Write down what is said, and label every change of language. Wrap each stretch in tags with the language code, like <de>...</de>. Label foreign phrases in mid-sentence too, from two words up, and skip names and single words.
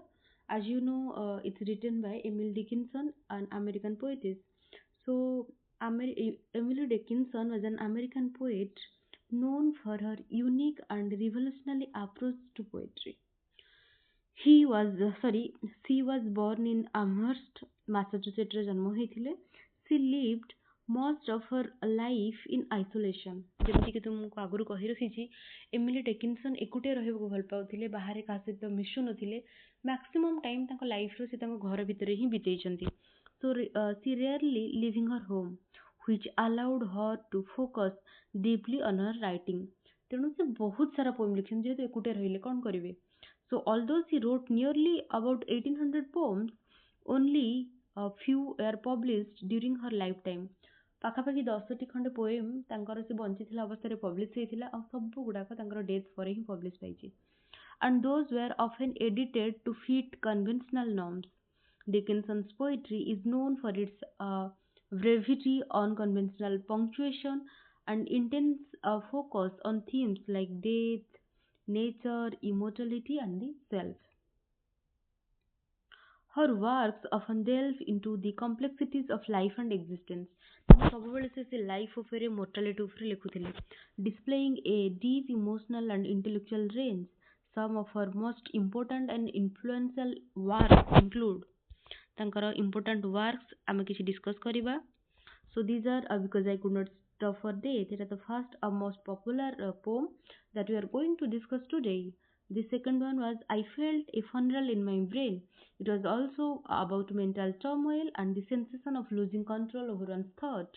<en>As you know, it's written by Emily Dickinson, an American poetess. So Emily Dickinson was an American poet known for her unique and revolutionary approach to poetry. He was sorry, she was born in Amherst, Massachusetts</en> <or>ରେ ଜନ୍ମ ହେଇଥିଲେ.</or> <en>She lived most of her life in isolation.</en> <or>ଯେମିତିକି ତୁମକୁ ଆଗରୁ କହି ରଖିଛି ଏମିଲି ଡେକିନସନ୍ ଏକୁଟିଆ ରହିବାକୁ ଭଲ ପାଉଥିଲେ, ବାହାରେ କାହା ସହିତ ମିଶୁ ନଥିଲେ.</or> <en>maximum time</en> <or>ତାଙ୍କ ଲାଇଫ୍ର ସେ ତାଙ୍କ ଘର ଭିତରେ ହିଁ ବିତେଇଛନ୍ତି.</or> <en>So she rarely leaving her home, which allowed her to focus deeply on her writing.</en> <or>ତେଣୁ ସେ ବହୁତ ସାରା ପୋଏମ୍ ଲେଖିଛନ୍ତି ଯେହେତୁ ଏକୁଟିଆ ରହିଲେ କ'ଣ କରିବେ.</or> <en>So although she wrote nearly about 1800 poems, only a few were published during her lifetime.</en> <or>ପାଖାପାଖି 10ଟି ଖଣ୍ଡେ ପୋଏମ୍ ତାଙ୍କର ସେ ବଞ୍ଚିଥିଲା ଅବସ୍ଥାରେ ପବ୍ଲିଶ ହେଇଥିଲା ଆଉ ସବୁ ଗୁଡ଼ାକ ତାଙ୍କର ଡେଥ୍ ପରେ ହିଁ ପବ୍ଲିଶ ପାଇଛି.</or> <en>And those were often edited to fit conventional norms. Dickinson's poetry is known for its brevity, unconventional punctuation, and intense focus on themes like death, nature, immortality, and the self. Her works often delve into the complexities of life and existence.</en> <or>ସବୁବେଳେ ସେ ଲାଇଫ୍ ଉପରେ ମୋର୍ଟାଲିଟି ଉପରେ ଲେଖୁଥିଲେ.</or> <en>Displaying a deep emotional and intellectual range, some of her most important and influential works include</en> <or>ତାଙ୍କର important works ଆମେ କିଛି discuss କରିବା.</or> <en>So these are because I could not stop for days. It is the first most popular poem that we are going to discuss today. The second one was I Felt a Funeral in My Brain. It was also about mental turmoil and the sensation of losing control over one's thought.</en>